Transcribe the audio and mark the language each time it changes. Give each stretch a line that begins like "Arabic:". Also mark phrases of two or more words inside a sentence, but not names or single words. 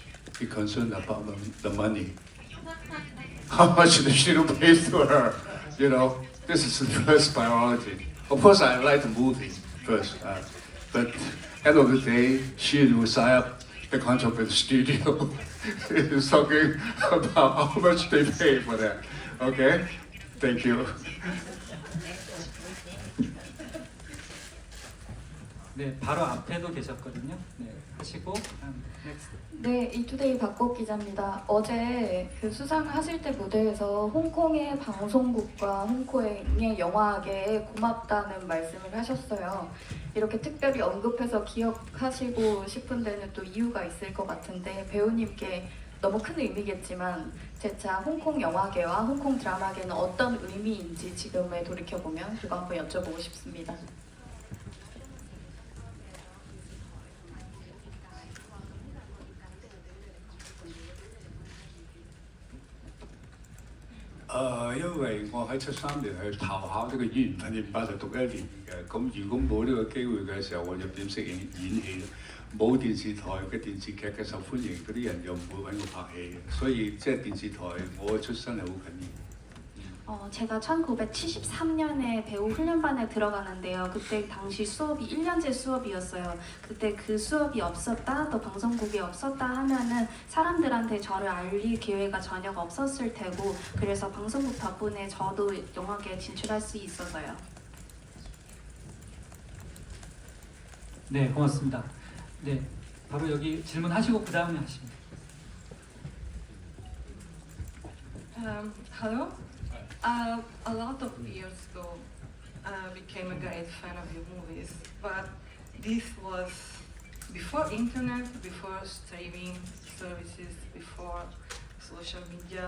English: He concerned about the money. How much the studio pays to her, this is the first priority. Of course, I like the movie first, but end of the day, she will sign up the contract with the studio. It's talking about how much they pay for that. Okay, thank you.
Korean: 네, 바로 앞에도 계셨거든요. 네, 하시고 next. 네, 이투데이 박복 기자입니다. 어제 그 수상하실 때 무대에서 홍콩의 방송국과 홍콩의 영화계에 고맙다는 말씀을 하셨어요. 이렇게 특별히 언급해서 기억하시고 싶은 데는 또 이유가 있을 것 같은데 배우님께 너무 큰 의미겠지만 재차 홍콩 영화계와 홍콩 드라마계는 어떤 의미인지 지금에 돌이켜보면 그거 한번 여쭤보고 싶습니다.
Cantonese: 因為我喺73年去投考呢個演員訓練班就讀1年嘅，咁如果冇呢個機會嘅時候，我就點識演戲咧？冇電視台嘅電視劇嘅受歡迎，嗰啲人又唔會揾我拍戲嘅，所以即係電視台我嘅出身係好緊要。
Korean: 제가 1973년에 배우 훈련반에 들어가는데요. 그때 당시 수업이 1년제 수업이었어요. 그때 그 수업이 없었다, 또 방송국이 없었다 하면은 사람들한테 저를 알릴 기회가 전혀 없었을 테고, 그래서 방송국 덕분에 저도 영화계에 진출할 수 있어서요. 네, 고맙습니다. 네, 바로 여기 질문하시고 그 다음에 하십니다.
English: Hello. A lot of years ago, I became a great fan of your movies, but this was before internet, before streaming services, before social media.